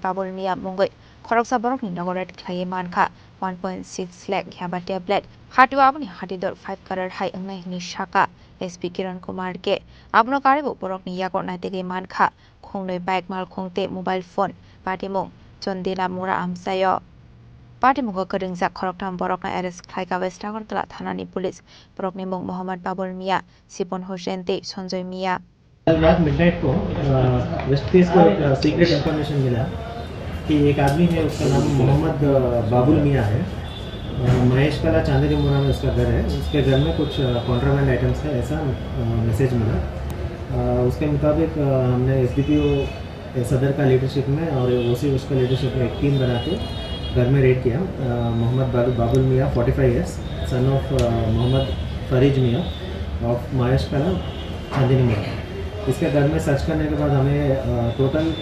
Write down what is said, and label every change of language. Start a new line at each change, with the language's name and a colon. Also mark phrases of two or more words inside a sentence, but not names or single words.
Kok Borok: Babul Mia Mungui Koroksa Borokni Nogoret Klayemanka 1.6 lakh Yaba tablet Hatu Abuni Hatidor 5 crore High Inglai Nishaka SP Kiran Kumar Ke Abno Karibu Borokni Yakot Natigi Manka Khungnoi Bike Mal Khungte
English: mobile phone
Kok Borok: Patimung Chondila Mura Amsayo Padimungo Kurungja Khoroktham Borokna arrest Khlaika West Agartala Thanani Police Borokni Mung Muhammad Babul Mia Sipon Hossain Te Sanjoy Mia
Hindi: रात मिडनाइट को
English: West Face
Hindi: को एक
English: secret information
Hindi: मिला कि एक आदमी है उसका नाम मोहम्मद बाबुल मियाँ है महेश कला चांदनी मुरा में उसका घर है उसके घर में कुछ
English: contraband items
Hindi: है ऐसा मैसेज मिला उसके मुताबिक हमने SDPO सदर का लीडरशिप में और ओसी उसका लीडरशिप में एक टीम बना के घर में रेड किया मोहम्मद बाबुल मियाँ 45
English: years son of
Hindi: मोहम्मद फरीज मियाँ ऑफ महेश कला चांदनी मुरा इसके घर में सर्च करने के बाद हमें टोटल